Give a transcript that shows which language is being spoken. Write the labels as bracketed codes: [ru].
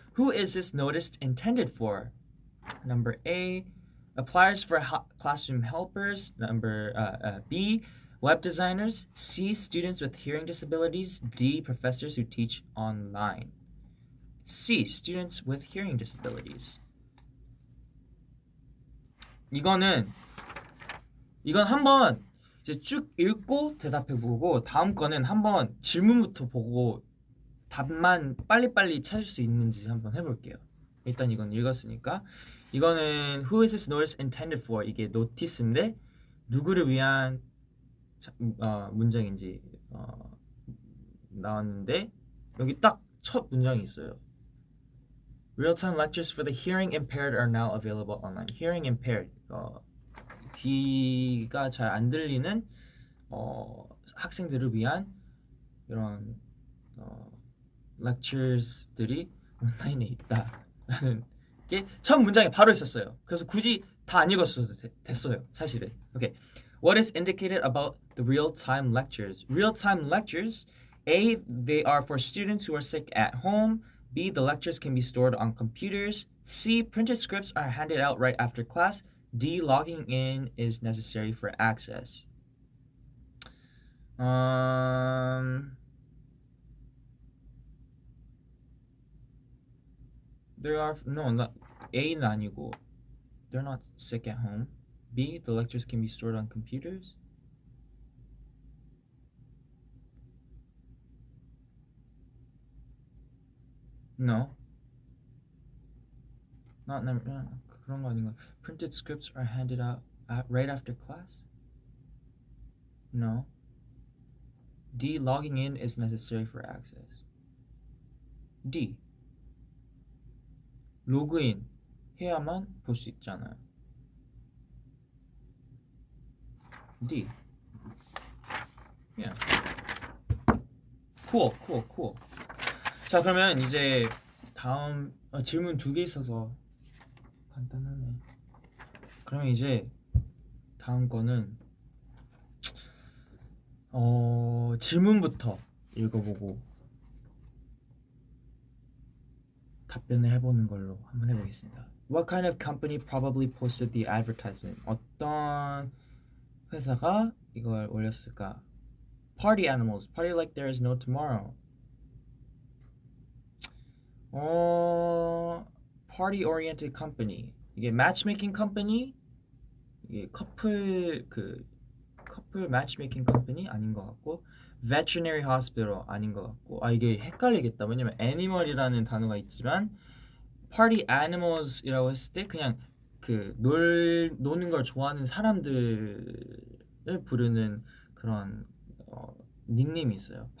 [en] Who is this notice intended for? Number A, applies for classroom helpers. Number B, web designers. C, students with hearing disabilities. D, professors who teach online. C, students with hearing disabilities. [ko] 이건 한번 이제 쭉 읽고 대답해보고, 다음 거는 한번 질문부터 보고 답만 빨리빨리 찾을 수 있는지 한번 해볼게요. 일단 이건 읽었으니까. 이거는 [en] Who is this notice intended for? [ko] 이게 노티스인데 누구를 위한 문장인지 나왔는데, 여기 딱 첫 문장이 있어요. [en] Real-time lectures for the hearing impaired are now available online. Hearing impaired, [ko] 귀가 잘 안 들리는 학생들을 위한 이런 lectures들이 온라인에 있다라는 게 첫 문장에 바로 있었어요. 그래서 굳이 다 안 읽었어도 됐어요, 사실은. [en] Okay. What is indicated about the real-time lectures? Real-time lectures, A, they are for students who are sick at home. B, the lectures can be stored on computers. C, printed scripts are handed out right after class. D, logging in is necessary for access. There are not [ko] A는 아니고, [en] they're not sick at home. B, the lectures can be stored on computers. No. Not [ko] 그런 거 아닌가? [en] Printed scripts are handed out right after class? No. D, logging in is necessary for access. [ko] D, 로그인 해야만 볼 수 있잖아요. [en] D. Yeah. Cool. [ko] 자, 그러면 이제 다음 질문 2개 있어서 간단하네. 그러면 이제 다음 거는 질문부터 읽어보고 답변을 해보는 걸로 한번 해보겠습니다. [en] What kind of company probably posted the advertisement? [ko] 어떤 회사가 이걸 올렸을까? [en] Party animals, party like there is no tomorrow. Party oriented company. [ko] 이게 [en] matchmaking company? [ko] 이게 커플 matchmaking company 아닌 것 같고, veterinary hospital 아닌 것 같고, 이게 헷갈리겠다. 왜냐면 animal이라는 단어가 있지만 party animals이라고 했을 때 그냥 노는 걸 좋아하는 사람들을 부르는 그런 닉네임이 있어요.